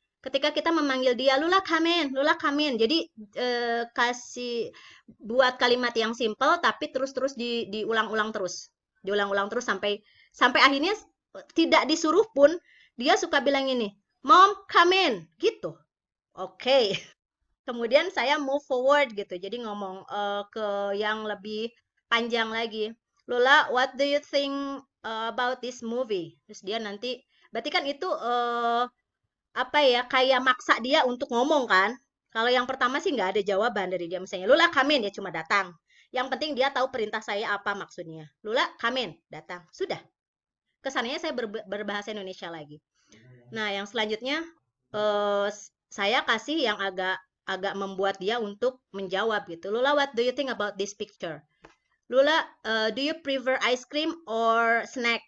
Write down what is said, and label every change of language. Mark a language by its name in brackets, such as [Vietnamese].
[Indonesian] Ketika kita memanggil dia, [English] Lula, come in. Lula, come in. [Indonesian] Jadi kasih buat kalimat yang simple, tapi terus-terus diulang-ulang terus. Diulang-ulang terus sampai sampai akhirnya tidak disuruh pun dia suka bilang ini, [English] Mom, come in, [Indonesian] gitu. Oke. Okay. Kemudian saya [English] move forward [Indonesian] gitu. Jadi ngomong ke yang lebih panjang lagi. [English] Lola, what do you think about this movie? [Indonesian] Terus dia nanti, berarti kan itu apa ya, kayak maksa dia untuk ngomong kan. Kalau yang pertama sih nggak ada jawaban dari dia. Misalnya, Lula, [English] come in, [Indonesian] dia cuma datang. Yang penting dia tahu perintah saya apa maksudnya. Lula, [English] come in, [Indonesian] datang. Sudah. Kesannya saya berbahasa Indonesia lagi. Nah, yang selanjutnya saya kasih yang agak agak membuat dia untuk menjawab gitu. [English] Lula, what do you think about this picture? Lula, do you prefer ice cream or snack?